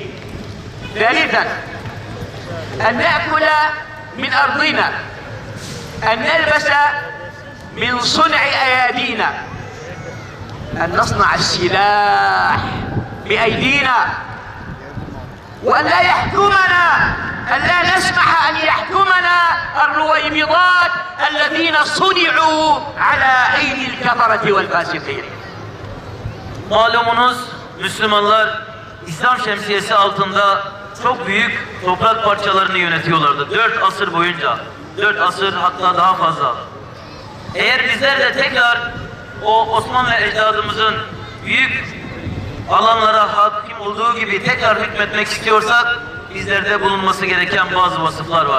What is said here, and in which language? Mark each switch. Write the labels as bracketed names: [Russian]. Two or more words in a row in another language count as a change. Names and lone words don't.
[Arabic] ثالثا أن نأكل من أرضنا، أن نلبس من صنع أيادينا، أن نصنع السلاح بأيدينا، وأن لا يحكمنا، أن لا نسمح أن يحكمنا الرويبضات الذين صنعوا على أيدي الكفرة والفاسقين. [Turkish] Malumunuz Müslümanlar İslam şemsiyesi altında çok büyük toprak parçalarını yönetiyorlardı. 4 asır boyunca. 4 asır hatta daha fazla. Eğer bizler de tekrar o Osmanlı ecdadımızın büyük alanlara hakim olduğu gibi tekrar hükmetmek istiyorsak bizlerde bulunması gereken bazı vasıflar var.